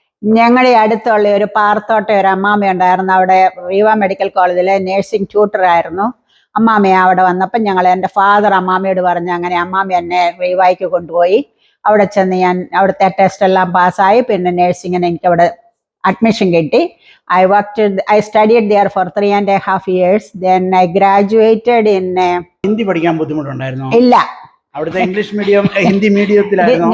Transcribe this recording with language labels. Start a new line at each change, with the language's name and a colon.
Malayalam: ഞങ്ങളുടെ അടുത്തുള്ള ഒരു പാർത്തോട്ടെ ഒരു അമ്മാമ ഉണ്ടായിരുന്നു. അവിടെ റീവ മെഡിക്കൽ കോളേജിലെ നേഴ്സിംഗ് ട്യൂട്ടറായിരുന്നു. അമ്മാമയെ അവിടെ വന്നപ്പോൾ എൻ്റെ ഫാദർ അമ്മാമയോട് പറഞ്ഞു. അങ്ങനെ അമ്മാമ എന്നെ റീവായ്ക്ക് കൊണ്ടുപോയി. അവിടെ ചെന്ന് ഞാൻ അവിടുത്തെ ടെസ്റ്റ് എല്ലാം പാസ്സായി. പിന്നെ നേഴ്സിങ്ങിന് എനിക്ക് അവിടെ അഡ്മിഷൻ കിട്ടി.
English: I studied there for 3.5 years. Then I graduated in.
Malayalam: Hindi പഠിക്കാൻ ബുദ്ധിമുട്ടുണ്ടായിരുന്നോ? ഇല്ല. അവിടുത്തെ ഇംഗ്ലീഷ് മീഡിയം ഹിന്ദി മീഡിയത്തിലായിരുന്നു.